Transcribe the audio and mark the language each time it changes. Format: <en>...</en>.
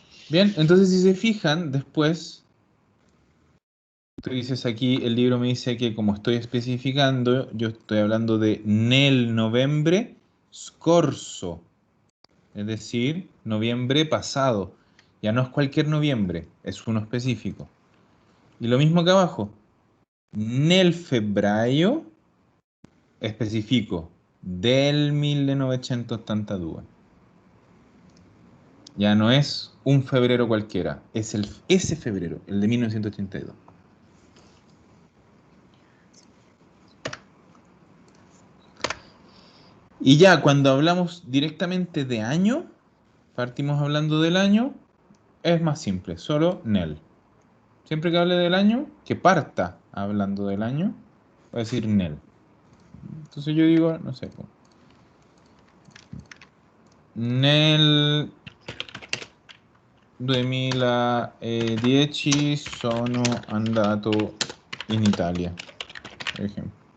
<es>Bien, entonces si se fijan, después, tú dices aquí, el libro me dice que como estoy especificando, yo estoy hablando de</es> <it>nel novembre scorso,</it> <es>es decir, noviembre pasado. Ya no es cualquier noviembre, es uno específico. Y lo mismo acá abajo,</es> <it>nel febbraio</it> <es>especifico del 1982. Ya no es un febrero cualquiera, es ese febrero, el de 1982. Y ya cuando hablamos directamente de año, partimos hablando del año, es más simple, solo nel. Siempre que hable del año, que parta hablando del año, va a decir nel. Entonces yo digo, no sé,</es> <it>nel 2010 sono andato in Italia,</it> <es>por ejemplo.</es>